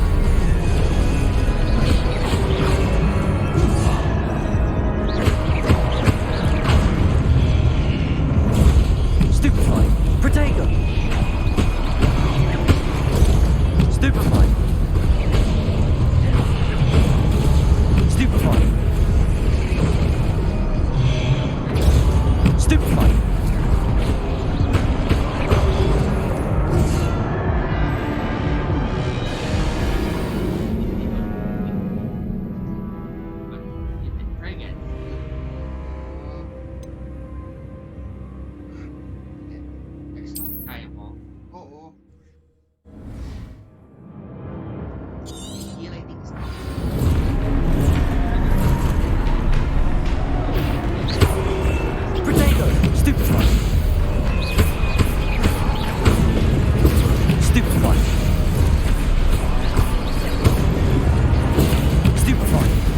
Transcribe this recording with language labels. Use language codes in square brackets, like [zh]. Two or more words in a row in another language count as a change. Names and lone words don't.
[en] Stupefied. Protego. Stupefied. Stupefied. Stupefied. Try again. Next no. [tl] Kaya mo. Oo. [en] Heal, I think, is Protego. Stupefied. Stupefied. Stupefied.